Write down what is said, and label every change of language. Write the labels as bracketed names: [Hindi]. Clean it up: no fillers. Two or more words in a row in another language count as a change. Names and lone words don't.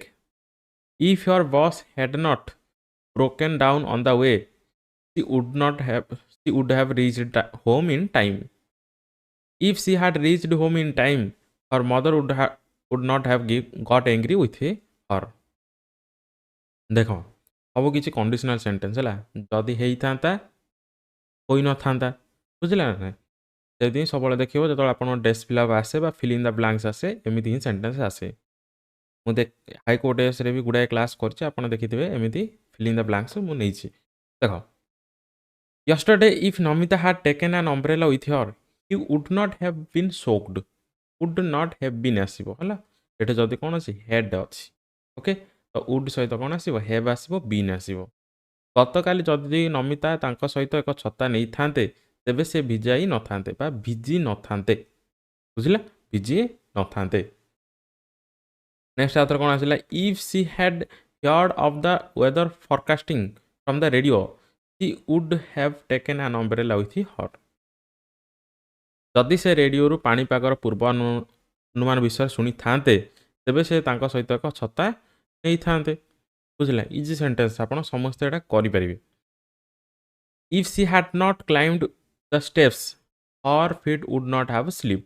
[English] If your boss had not broken down on the way, she would have reached home in time. If she had reached home in time, her mother would not have got angry with her. [Odia] ଦେଖ ସବୁ କିଛି [English] conditional sentence [Odia] ହେଲା। ଯଦି ହେଇଥାନ୍ତା ହୋଇନଥାନ୍ତା, ବୁଝିଲା ନା ନାହିଁ? ସେମିତି ହିଁ ସବୁବେଳେ ଦେଖିବ ଯେତେବେଳେ ଆପଣଙ୍କ [English] desk fill-up [Odia] ଆସେ ବା [English] fill in the blanks [Odia] ଆସେ, ଏମିତି ହିଁ ସେଣ୍ଟେନ୍ସ ଆସେ। ମୁଁ ହାଇକୋର୍ଟ ଏସ୍ରେ ବି ଗୁଡ଼ାଏ କ୍ଲାସ୍ କରିଛି, ଆପଣ ଦେଖିଥିବେ ଏମିତି [English] fill in the blanks [Odia] ମୁଁ ନେଇଛି। [English] ଦେଖ, yesterday if ନମିତା had taken an umbrella with her, he would not have been shocked. would not have been [Odia] ଆସିବ ହେଲା। ଏଠି ଯଦି କ'ଣ ଅଛି, ହେଡ୍ ଅଛି। ଓକେ, ତ would ସହିତ କ'ଣ ଆସିବ, have ଆସିବ, been ଆସିବ। ଗତକାଲି ଯଦି ନମିତା ତାଙ୍କ ସହିତ ଏକ ଛତା ନେଇଥାନ୍ତେ, ତେବେ ସେ ଭିଜାଇ ନଥାନ୍ତେ ବା ଭିଜି ନଥାନ୍ତେ। ବୁଝିଲା, ଭିଜି ନଥାନ୍ତେ। ନେକ୍ସଟ ଆଉଥରେ କ'ଣ ଆସିଲା, [English] if she had heard of the weather forecasting from the radio, she would have taken an umbrella with her. [Odia] ଯଦି ସେ ରେଡ଼ିଓରୁ ପାଣିପାଗର ପୂର୍ବାନୁମାନ ବିଷୟରେ ଶୁଣିଥାନ୍ତେ, ତେବେ ସେ ତାଙ୍କ ସହିତ ଏକ ଛତା ନେଇଥାନ୍ତେ। ବୁଝିଲା, [English] easy sentence, [Odia] ଆପଣ ସମସ୍ତେ ଏଇଟା କରିପାରିବେ। [English] if she had not climbed the steps, her feet would not have slipped.